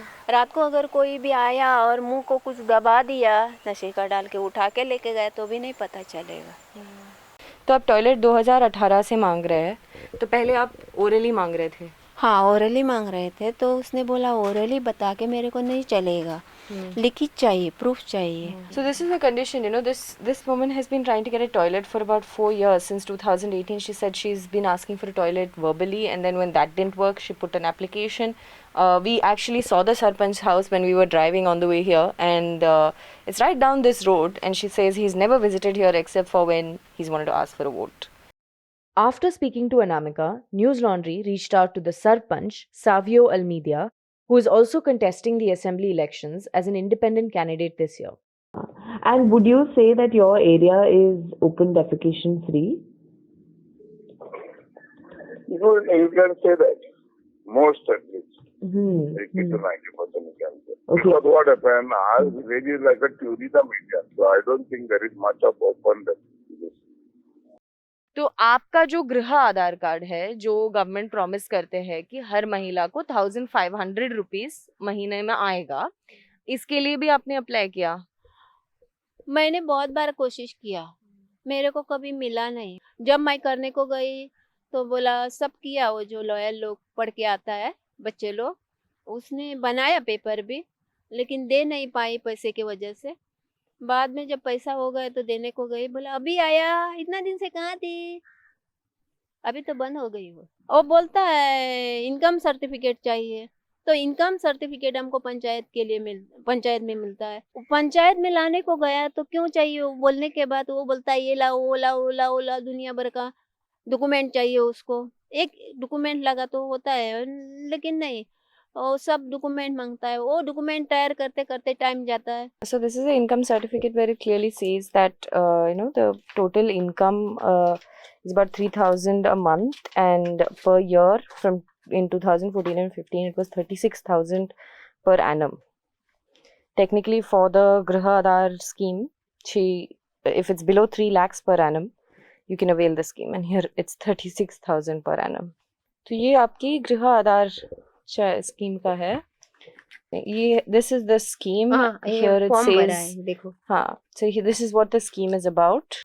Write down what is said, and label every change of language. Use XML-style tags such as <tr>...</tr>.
<hi>रात को अगर कोई भी आया और मुंह को कुछ दबा दिया, नशे का डाल के उठा के लेके गया तो भी नहीं पता चलेगा। तो आप टॉयलेट 2018 से मांग रहे हैं, तो पहले आप ओरली मांग रहे थे? हाँ, ओरली मांग रहे थे तो उसने बोला ओरली बता के मेरे को नहीं चलेगा, लिखित चाहिए, प्रूफ चाहिए।</hi> <en>So this is the condition, this woman has been trying to get a toilet for about 4 years. Since 2018, she said she's been asking for a toilet verbally, and then when that didn't work, she put an application. We actually saw the Sarpanch's house when we were driving on the way here, and it's right down this road, and she says he's never visited here except for when he's wanted to ask for a vote. After speaking to Anamika, News Laundry reached out to the Sarpanch, Savio Almeida, who is also contesting the assembly elections as an independent candidate this year. And would you say that your area is open defecation free? You can say that. Most at least. 80 to 90% you can say. Okay. Because what happened, our village is like a tourism area, so I don't think there is much of open defecation.</en> <hi>तो आपका जो गृह आधार card है, जो government promise करते हैं कि हर महिला को 1500 रुपीस महीने में आएगा, इसके लिए भी आपने अप्लाई किया? मैंने बहुत बार कोशिश किया, मेरे को कभी मिला नहीं। जब मैं करने को गई तो बोला सब किया, वो जो लॉयर लोग पढ़ के आता है, बच्चे लोग, उसने बनाया पेपर भी, लेकिन दे नहीं पाई पैसे की वजह से। बाद में जब पैसा हो गया तो देने को गई, बोला अभी आया, इतना दिन से कहाँ थी। अभी तो बंद हो गई वो बोलता है इनकम सर्टिफिकेट चाहिए, तो इनकम सर्टिफिकेट हमको पंचायत में मिलता है। पंचायत में लाने को गया तो क्यों चाहिए, वो बोलने के बाद वो बोलता है ये लाओ वो लाओ वो लाओ वो लाओ, दुनिया भर का डॉक्यूमेंट चाहिए उसको। एक डॉक्यूमेंट लगा तो होता है, लेकिन नहीं, वो सब डॉक्यूमेंट मांगता है। वो डॉक्यूमेंट तैयार करते करते टाइम जाता है।</hi> <en>So this is an income certificate where it clearly says that the total income is about 3,000 a month, and per year from in 2014 and 15 it was 36,000 per annum. Technically, for the Griha Aadhar scheme, if it's below 3 lakhs per annum, you can avail the scheme, and here it's 36,000 per annum.</en> <hi>तो ये आपकी गृह आधार scheme का है।</hi> <en>ये this is the scheme. Here it says</en> <hi>देखो।</hi> <en>हाँ, so this is what the scheme is about.</en>